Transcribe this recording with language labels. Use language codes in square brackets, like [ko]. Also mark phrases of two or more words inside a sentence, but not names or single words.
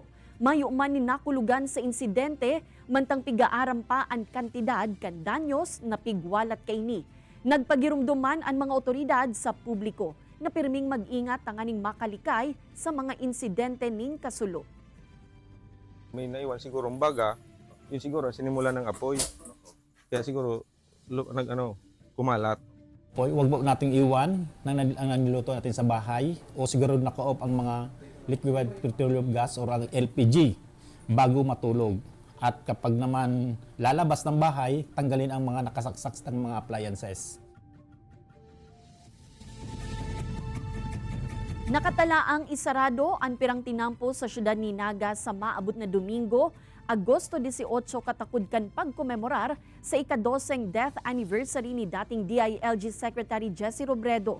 [bik] Mayo man ni nakulugan sa insidente, mantang pigaaram pa ang kantidad kan danyos na pigwalat kaini. Nagpagirumduman ang mga otoridad sa publiko na pirming mag-ingat tanganing makalikay sa mga insidente ning kasulo. [tl] May naiwan siguro ang baga, yun siguro sinimula ng apoy. Kaya siguro kumalat. Huwag nating iwan ang niluto natin sa bahay o siguro naka-off ang mga [en] liquefied petroleum gas [tl] o ang LPG bago matulog. At kapag naman lalabas ng bahay, tanggalin ang mga nakasaksak ng mga appliances. [bik] Nakatalaang isarado ang pirang tinampo sa syudad ni Naga sa maabot na Domingo, Agosto 18 katakod kan pagkomemorar sa ika-12 [en] death anniversary [bik] ni dating DILG Secretary Jesse Robredo.